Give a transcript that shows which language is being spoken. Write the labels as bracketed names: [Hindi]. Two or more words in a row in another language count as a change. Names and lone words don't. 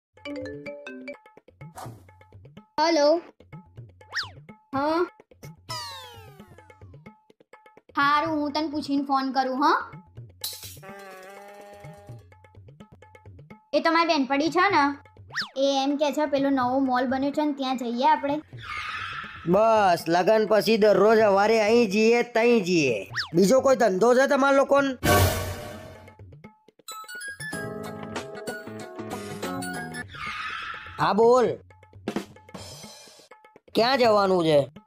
[Gujarati] હેલો હા હારુ હું તને પૂછીને ફોન કરું હા એ તમારી બેનપડી છે ને એ એમ કે છે પેલો નવો મોલ બન્યો છે ને ત્યાં જઈએ આપણે બસ લગન પછી દરરોજ સવારે અહીં જઈએ તઈ જઈએ બીજો કોઈ ધંધો છે તમારા લોકોને હા બોલ ક્યાં જવાનું છે